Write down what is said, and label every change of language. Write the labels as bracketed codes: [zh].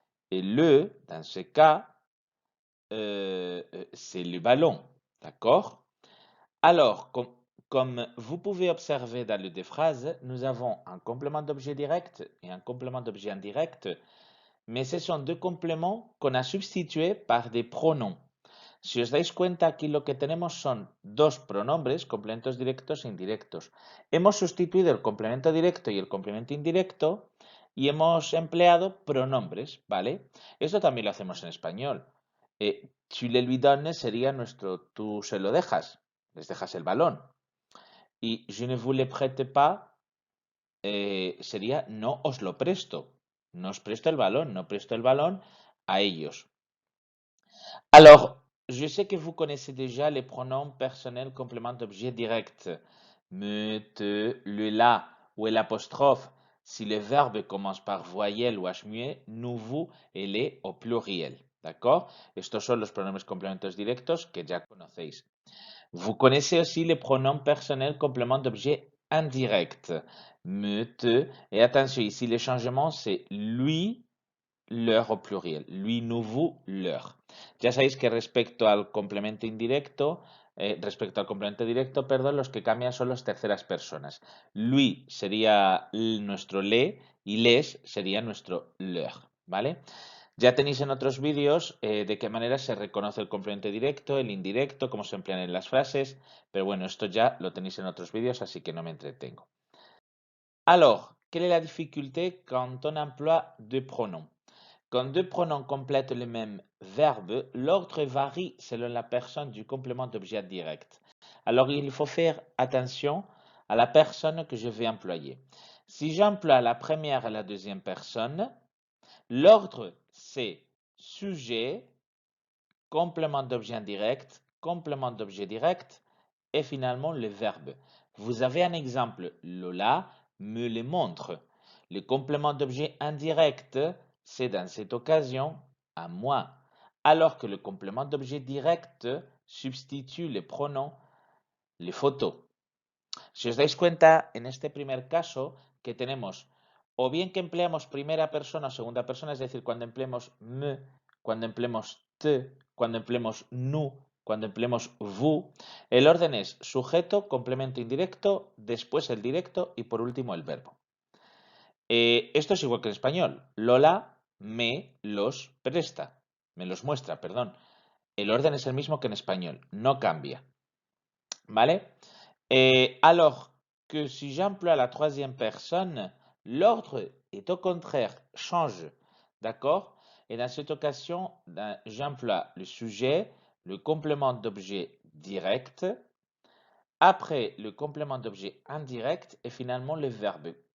[fr] Et le, dans ce cas, c'est le ballon. D'accord? Alors, comme vous pouvez observer dans les deux phrases, nous avons un complément d'objet direct et un complément d'objet indirect, mais ce sont deux compléments qu'on a substitués par des pronoms. [es] Si os dais cuenta, aquí lo que tenemos son dos pronombres, complementos directos e indirectos. Hemos sustituido el complemento directo y el complemento indirecto y hemos empleado pronombres, ¿vale? Esto también lo hacemos en español. [fr] Tu le lui donnes [es] sería nuestro tú se lo dejas, les dejas el balón. Y [fr] je ne vous le prête pas [es] sería no os lo presto, no os presto el balón, no presto el balón a ellos. [fr] Alors, je sais que vous connaissez déjà les pronoms personnels complément d'objet direct. Me, te, le, la ou l'apostrophe si le verbe commence par voyelle ou h muet, nous, vous et les au pluriel. ¿D'accord? [es] Estos son los pronombres complementos directos que ya conocéis. [fr] Vous connaissez aussi les pronoms personnels complément d'objet indirect. Me, te, et attention, ici les changements c'est lui, leur au pluriel. Lui, nous, vous, leur. [es] Ya sabéis que respecto al complemento directo, perdón, los que cambian son las terceras personas. Lui sería nuestro le y les sería nuestro leur, ¿vale? Ya tenéis en otros vídeos de qué manera se reconoce el complemento directo, el indirecto, cómo se emplean en las frases, pero bueno, esto ya lo tenéis en otros vídeos, así que no me entretengo. [fr] Alors, quelle est la difficulté quand on emploie deux pronoms? Quand deux pronoms complètent le même verbe, l'ordre varie selon la personne du complément d'objet direct. Alors, il faut faire attention à la personne que je vais employer. Si j'emploie la première et la deuxième personne, l'ordre c'est sujet, complément d'objet indirect, complément d'objet direct et finalement le verbe. Vous avez un exemple, Lola me le montre. Le complément d'objet indirect, c'est dans cette occasion à moi, alors que le complément d'objet direct substitue les pronoms, les photos. [es] Si os dais cuenta, en este primer caso, que tenemos o bien que empleamos primera persona o segunda persona, es decir, cuando empleemos me, cuando empleemos te, cuando empleemos nous, cuando empleemos vous, el orden es sujeto, complemento indirecto, después el directo y por último el verbo. Esto es igual que en español. Lola me los presta, me los muestra, perdón. El orden es el mismo que en español, no cambia. ¿Vale? [fr] Alors que si j'emploie la troisième personne, l'ordre est au contraire, change. D'accord? Et dans cette occasion, j'emploie le sujet, le complément d'objet direct, après le complément d'objet indirect et finalement le verbe.